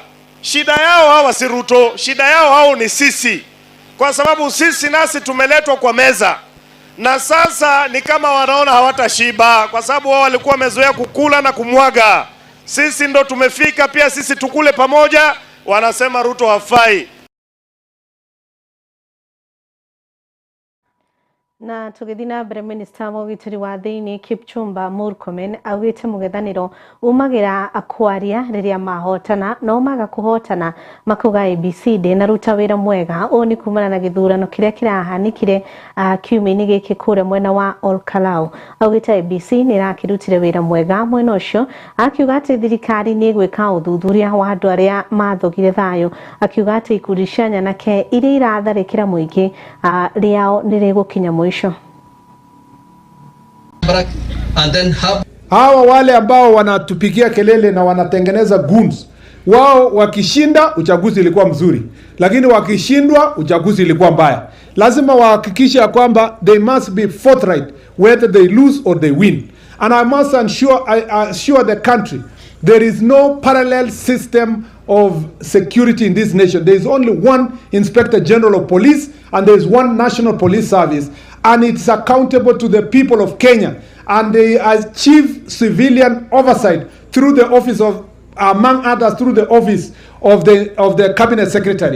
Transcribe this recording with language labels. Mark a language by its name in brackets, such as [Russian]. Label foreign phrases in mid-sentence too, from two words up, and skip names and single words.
[Swahili] Shida yao hawa si Ruto, shida yao hao ni sisi. Kwa sababu sisi nasi tumeletwa kwa meza, na sasa ni kama wanaona hawatashiba, kwa sababu wao walikuwa wamezoea kukula na kumwaga. Sisi ndo tumefika pia sisi tukule pamoja. Wanasema Ruto hafai. [Kikuyu] Na tugithina mbere Minister wa Ugitiri wa Thiini Kipchumba Murkomen augite mugithaniro umagira akwaria riria mahotana no maga kuhotana makuga ABC na ruta wira mwega oni kumana na githurano kiria kirahanikire kiumini giki kure mwena wa Olkalau. Augite ABC ni rakirutire wira mwega mwena ucio, akiuga ati thirikari ni gwika uthuthuria wa andu aria mathogire thayo, akiuga ati ikundi cia nyanake iria iratharikira muingi riao nirigukinya mwisho. [Swahili] Hawa wale ambao wanatupigia kelele na wanatengeneza goons, wao wakishinda uchaguzi ilikuwa mzuri, lakini wakishindwa uchaguzi ilikuwa mbaya. Lazima wahakikishe kwamba [English] they must be forthright whether they lose or they win. And I must assure the country there is no parallel system of security in this nation. There is only one Inspector General of Police and there is one National Police Service, and it's accountable to the people of Kenya, and they achieve civilian oversight through the office of, among others, through the office of the Cabinet Secretary.